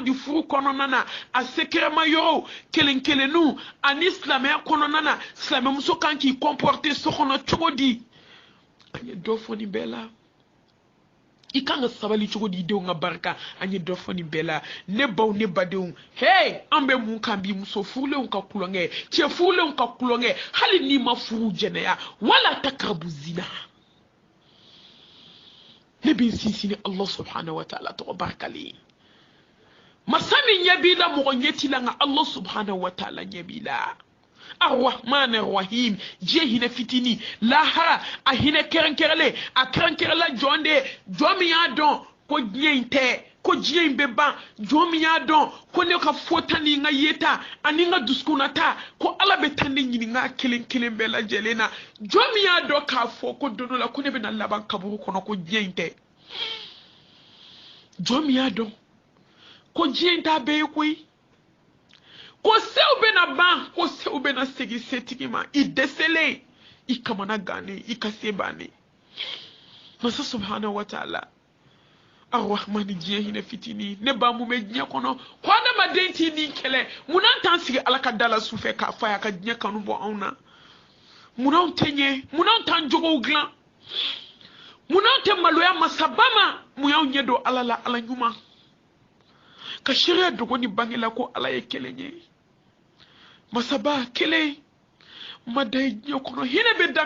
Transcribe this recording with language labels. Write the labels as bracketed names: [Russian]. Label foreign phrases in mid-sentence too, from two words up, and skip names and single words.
[Bambara] di furu kɔnɔna na a sekɛrɛma yɔrɔw kelen kelennu ani silamɛya kɔnɔna na silamɛmuso kan k'i comporter so kɔnɔ cogo di an ye dɔ fɔ nin bɛɛ la i kan ka sabali cogo di denw ka barika an ye dɔ fɔ nin bɛɛ la ne baw ne badenw hey an bɛ mun kan bi muso furulenw ka kulonkɛ cɛ furulenw ka kulonkɛ hali n'i ma furu jɛnɛya [Arabic] ولا تقربوا الزنا [Bambara] ne bɛ n sinsin ni [Arabic] الله سبحانه وتعالى [Bambara] tɔgɔ barikalen masa min ɲɛ b'i la mɔgɔ ɲɛ t'i la nka [Arabic] الله سبحانه وتعالى [Bambara] ɲɛ b'i la [Arabic] الرحمن الرحيم [Bambara] diɲɛ hinɛ fitini lahara a hinɛ kɛrɛnkɛrɛnlen a kɛrɛnkɛrɛnla jɔn de jɔn min y'a dɔn ko diɲɛ in tɛ ko diɲɛ in bɛ ban jɔn min y'a dɔn ko ne ka fɔta ni n ka yeta ani n ka dusukunnata ko ala bɛ taa ne ɲininka kelen kelen bɛɛ lajɛlen na jɔn min y'a dɔn k'a fɔ ko don dɔ la ko ne bɛna laban kaburu kɔnɔ ko diɲɛ in tɛ jɔn min y'a dɔn ko diɲɛ in t'a bɛɛ ye koyi ko sew bɛna ban ko sew bɛna segin setigi ma i dɛsɛlen i kamana gannen i ka se bannen masa [Arabic] سبحانه وتعالى [Bambara] Ar-Rahman diɲɛ hinɛ fitini ne ba mun bɛ diɲɛ kɔnɔ ko adamaden t'i ni kɛlɛ munna t'an sigi ala ka da la sufɛ k'a fɔ a y'a ka diɲɛ kanu bɔ anw na munna anw tɛ ɲɛ munna anw t'an jogow dilan munna anw tɛ maloya masaba ma mun y'anw ɲɛ don ala la ala ɲuman ka sariya dogo ni bange la ko ala ye kelen ye masaba kelen ma da i diɲɛ kɔnɔ hinɛ bɛ da